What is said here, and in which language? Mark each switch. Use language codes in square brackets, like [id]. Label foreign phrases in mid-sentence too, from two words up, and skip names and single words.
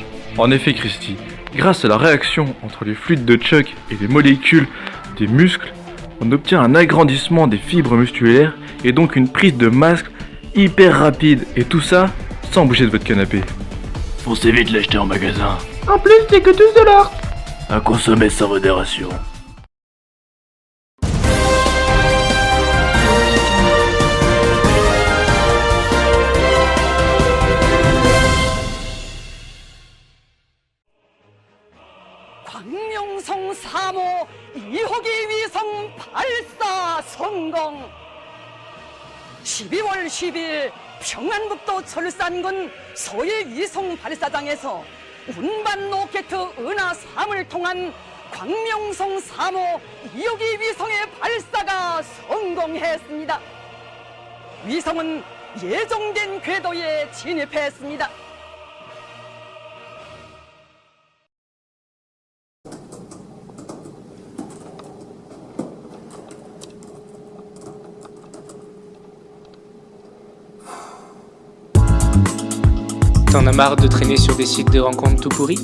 [fr] En effet, Christy, grâce à la réaction entre les fluides de Chuck et les molécules des muscles, on obtient un agrandissement des fibres musculaires et donc une prise de masse hyper rapide. Et tout ça sans bouger de votre canapé. Foncez vite l'acheter en magasin. En plus, c'est que $12. À consommer sans modération. [ko] 광명성 3호 2호기 위성 발사 성공. 12월 10일 평안북도 철산군 소일 위성 발사장에서 운반 로켓 은하 3을 통한 광명성 3호 2호기 위성의 발사가 성공했습니다. 위성은 예정된 궤도에 진입했습니다. [fr] T'en as marre de traîner sur des sites de rencontres tout pourris?